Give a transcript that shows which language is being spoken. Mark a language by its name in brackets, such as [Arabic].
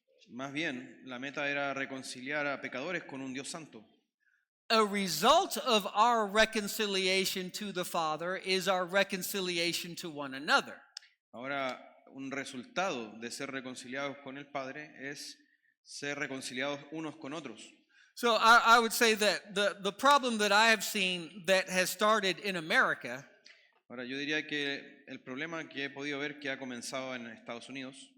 [Spanish] Más bien, la meta era reconciliar a pecadores con un Dios santo. [English] A result of our reconciliation to the Father is our reconciliation to one another. [Spanish] Ahora, un resultado de ser reconciliados con el Padre es ser reconciliados unos con otros. [English] So I would say that the problem that I have seen that has started in America [Spanish] Ahora, yo diría que el problema que he podido ver que ha comenzado en Estados Unidos